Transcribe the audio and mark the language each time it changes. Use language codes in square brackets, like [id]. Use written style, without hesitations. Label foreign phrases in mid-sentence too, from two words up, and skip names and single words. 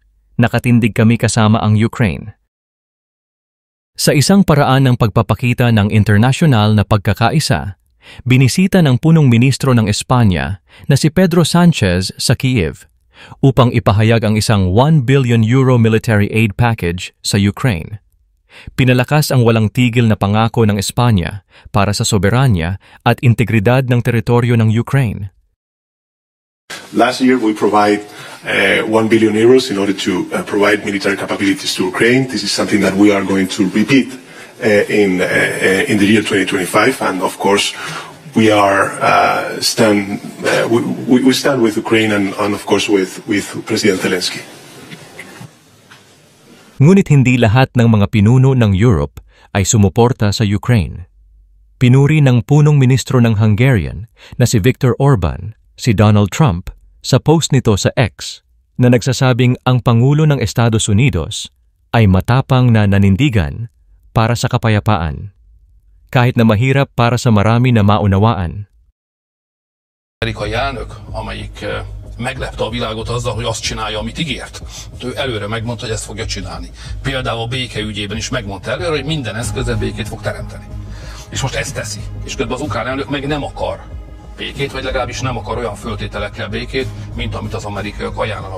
[tl] Nakatindig kami kasama ang Ukraine. Sa isang paraan ng pagpapakita ng internasyonal na pagkakaisa, binisita ng punong ministro ng Espanya na si Pedro Sanchez sa Kiev upang ipahayag ang isang €1 [en] billion military aid package [tl] sa Ukraine. Pinalakas ang walang tigil na pangako ng Espanya para sa soberanya at integridad ng teritoryo ng Ukraine. [en] Last year, we provide €1 billion in order to provide military capabilities to Ukraine. This is something that we are going to repeat in the year 2025, and of course, we stand with Ukraine and of course with President Zelensky. [tl] Ngunit hindi lahat ng mga pinuno ng Europe ay sumuporta sa Ukraine. Pinuri ng punong ministro ng Hungarian na si Viktor Orban, si Donald Trump, sa post nito sa X na nagsasabing ang Pangulo ng Estados Unidos ay matapang na nanindigan para sa kapayapaan, kahit na mahirap para sa marami na maunawaan. [hu] Amerikai elnök, amelyik meglepte a világot azzal, hogy azt csinálja, amit ígért. Ő előre megmondta, hogy ezt fogja csinálni. Például a békeügyében is megmondta előre, hogy minden eszközzel békét fog teremteni. És most ezt teszi. És közben az ukrán elnök meg nem akar békét, vagy legalábbis nem akar olyan föltételekkel békét, mint amit az amerikaiak ajánlanak.